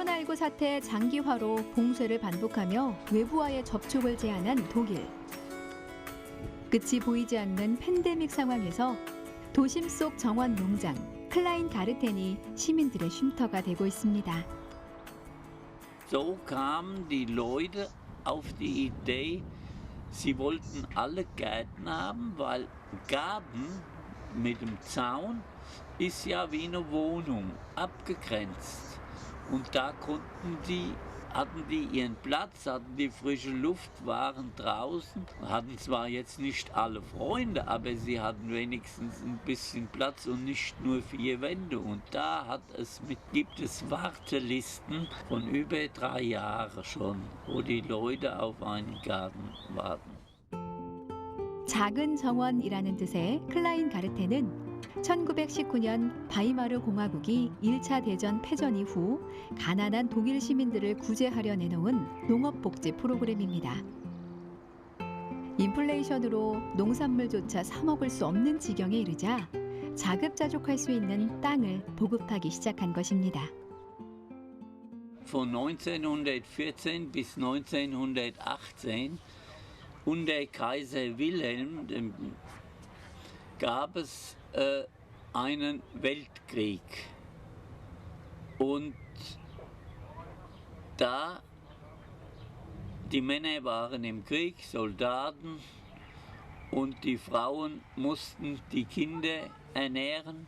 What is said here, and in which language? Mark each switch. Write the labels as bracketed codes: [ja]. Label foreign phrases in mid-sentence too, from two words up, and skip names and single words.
[ko] 코로나19 사태 장기화로 봉쇄를 반복하며 외부와의 접촉을 제한한 독일. 끝이 보이지 않는 팬데믹 상황에서 도심 속 정원 농장 클라인가르텐이 시민들의 쉼터가 되고 있습니다. [de] So kamen die Leute auf die Idee, sie wollten alle Gärten haben, weil Garten mit dem Zaun ist ja wie eine Wohnung, abgegrenzt. Und da hatten die ihren Platz, hatten die frische Luft, waren draußen, hatten zwar jetzt nicht alle Freunde, aber sie hatten wenigstens ein bisschen Platz und nicht nur 4 Wände. Und da gibt es Wartelisten von über 3 Jahren schon, wo die Leute auf einen Garten warten. [ko] 작은 정원이라는 뜻의 클라인가르텐은 1919년 바이마르 공화국이 1차 대전 패전 이후 가난한 독일 시민들을 구제하려 내놓은 농업복지 프로그램입니다. 인플레이션으로 농산물조차 사 먹을 수 없는 지경에 이르자 자급자족할 수 있는 땅을 보급하기 시작한 것입니다. [de] Von 1914 bis 1918 unter Kaiser Wilhelm gab es einen Weltkrieg. Und da die Männer waren im Krieg, Soldaten, und die Frauen mussten die Kinder ernähren.